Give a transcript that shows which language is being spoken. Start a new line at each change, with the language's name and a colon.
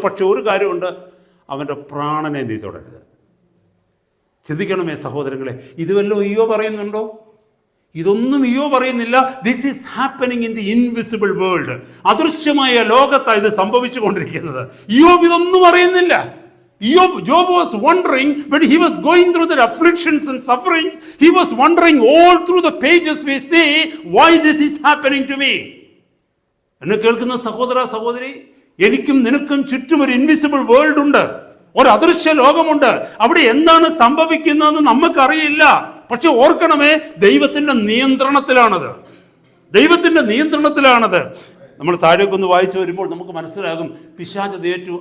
Malayalam: പക്ഷെ ഒരു കാര്യമുണ്ട്, അവൻ്റെ പ്രാണനെ നീ തുടരുത്. ചിന്തിക്കണമേ സഹോദരങ്ങളെ, ഇത് വല്ലതും ഇയ്യോബ് പറയുന്നുണ്ടോ? ഇതൊന്നും ഇയ്യോബ് പറയുന്നില്ല.
English: This is happening in the invisible world.
Malayalam: അദൃശ്യമായ ലോകത്താണ് ഇത് സംഭവിച്ചു കൊണ്ടിരിക്കുന്നത്. ഇയ്യോബ് ഇതൊന്നും അറിയുന്നില്ല.
English: Job was wondering when he was going through the afflictions and sufferings, he was wondering all through the pages we see, why this is happening to me.
Malayalam: എന്നെ കേൾക്കുന്ന സഹോദര സഹോദരി, എനിക്കും നിനക്കും ചുറ്റും ഒരു ഇൻവിസിബിൾ വേൾഡ് ഉണ്ട്, ഒരു അദൃശ്യ ലോകമുണ്ട്. അവിടെ എന്താണ് സംഭവിക്കുന്നതെന്ന് നമുക്കറിയില്ല. പക്ഷെ ഓർക്കണമേ, ദൈവത്തിന്റെ നിയന്ത്രണത്തിലാണത്. ദൈവത്തിന്റെ നിയന്ത്രണത്തിലാണത്. നമ്മൾ താഴേക്കൊന്ന് വായിച്ചു വരുമ്പോൾ നമുക്ക് മനസ്സിലാകും, പിശാച് ഏറ്റു.